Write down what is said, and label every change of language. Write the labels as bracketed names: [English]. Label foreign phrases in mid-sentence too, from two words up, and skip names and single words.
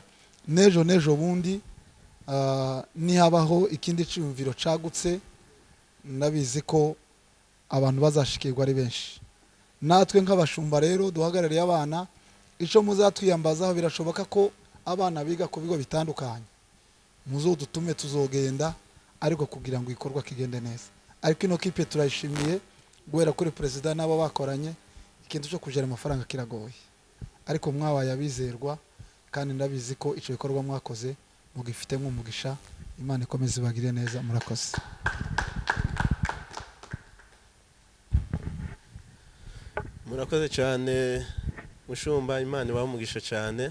[Rundi] Nejo bundi nihabaho ikindi cyumviro cagutse, nabizi ko abantu bazashikirwa ari benshi. Natwe nk'abashumba rero duhagarariye abana, ico muzatwiyambazaho birashoboka ko abana biga ku bigo bitandukanye, muzodutume tuzogenda, ariko kugira ngo ikorwa kigende neza. Ariko ino kipe turayishimiye guhera kuri president nabo bakoranye, ikintu cyo kujera amafaranga kiragoye, ariko mwabaye abizerwa kandi ndabizi ko ico bikorwa mwakoze mugifite nk'umugisha. Imana ikomeze ibagire neza, murakoze. Murakoze cyane mushumba, Imana ibamugisha cyane.